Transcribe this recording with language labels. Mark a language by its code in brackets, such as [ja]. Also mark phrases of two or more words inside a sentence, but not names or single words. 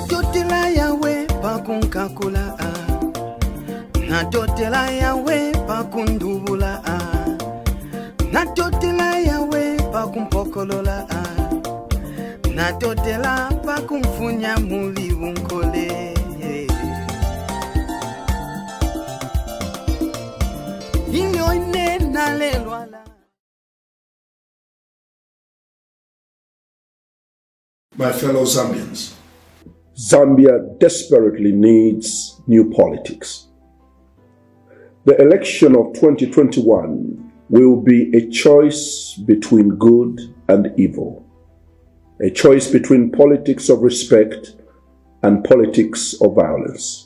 [bem] Natotela yawe pakunkakula Natotela yawe pakundubula Natotela yawe pakumpokolola Natotela pakumfunya muli unkole Inyoine nalelwala. [en] My fellow Zambians, Zambia desperately needs new politics. The election of 2021 will be a choice between good and evil, a choice between politics of respect and politics of violence.